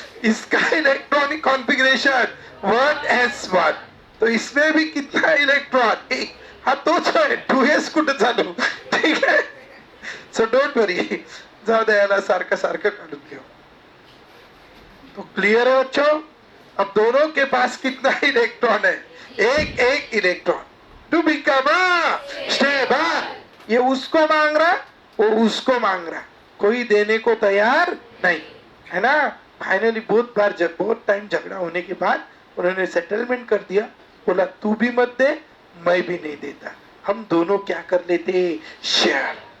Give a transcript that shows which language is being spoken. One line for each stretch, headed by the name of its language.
Hindi: इसका electronic configuration 1s1. तो इसमें भी कितना इलेक्ट्रॉन एक.
Marathi: हा तोच आहे 2s कुठे चालू.
Hindi: ठीक है.
English: So don't worry.
Marathi: जाऊ दे याला सारखं सारखं काढून घेऊ.
Hindi: तो क्लियर है बच्चों. अब दोनों के पास कितना इलेक्ट्रॉन है एक एक इलेक्ट्रॉन.
English: To become stable.
Hindi: ये उसको मांग रहा वो उसको मांग रहा. कोई देने को तैयार नहीं, है ना। फाइनली बहुत टाइम झगड़ा होने के बाद उन्होंने सेटलमेंट कर दिया, बोला तू भी मत दे, मैं भी नहीं देता, हम दोनों क्या कर लेते, शेयर।